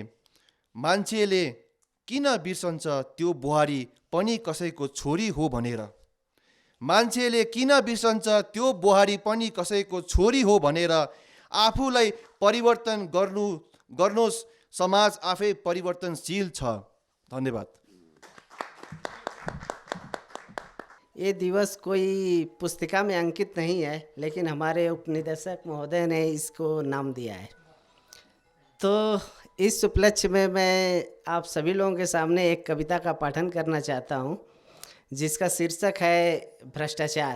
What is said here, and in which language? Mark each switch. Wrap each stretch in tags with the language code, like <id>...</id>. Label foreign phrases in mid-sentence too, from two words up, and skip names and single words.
<ne>मान्छेले किन बिर्सन्छ त्यो बुहारी पनि कसैको छोरी हो भनेर। मान्छेले किन बिर्सन्छ त्यो बुहारी पनि कसैको छोरी हो भनेर। आफूलाई परिवर्तन गर्नुहोस्, समाज आफै परिवर्तनशील छ। धन्यवाद।</ne> <hi>ये दिवस कोई पुस्तिका में अंकित नहीं है, लेकिन हमारे उपनिदेशक महोदय ने इसको नाम दिया है। तो इस उपलक्ष्य में मैं आप सभी लोगों के सामने एक कविता का पाठन करना चाहता हूँ, जिसका शीर्षक है भ्रष्टाचार।</hi>